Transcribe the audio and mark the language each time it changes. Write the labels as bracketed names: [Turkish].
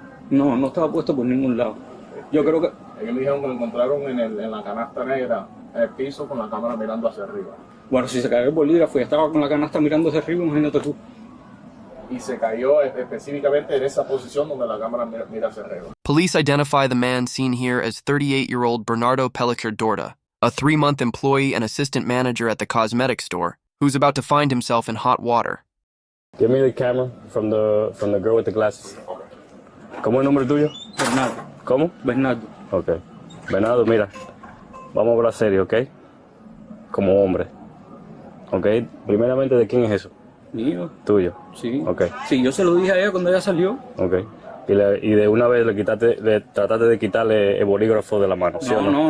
[Spanish] No estaba puesto por ningún lado. Yo creo que Ellos me dijeron que lo encontraron en la canasta negra, el piso con la cámara mirando hacia arriba. Bueno, si se cayó el bolígrafo y estaba con la canasta mirando hacia arriba, imagínate tú. Y se cayó específicamente en esa posición donde la cámara mira hacia arriba. [English] Police identify the man seen here as 38-year-old Bernardo Pellicer Dorta, a 3-month employee and assistant manager at the cosmetic store, who's about to find himself in hot water. Give me the camera from the girl with the glasses. [Spanish] ¿Cómo es el nombre tuyo? Bernardo. ¿Cómo? Bernardo. Ok. Bernardo, mira, vamos a hablar serio, ¿ok? Como hombre. ¿Ok? Primeramente, ¿de quién es eso? Mío. Tuyo. Sí. Ok. Sí, yo se lo dije a ella cuando ella salió. Ok. Y de una vez le trataste de quitarle el bolígrafo de la mano, ¿sí o no?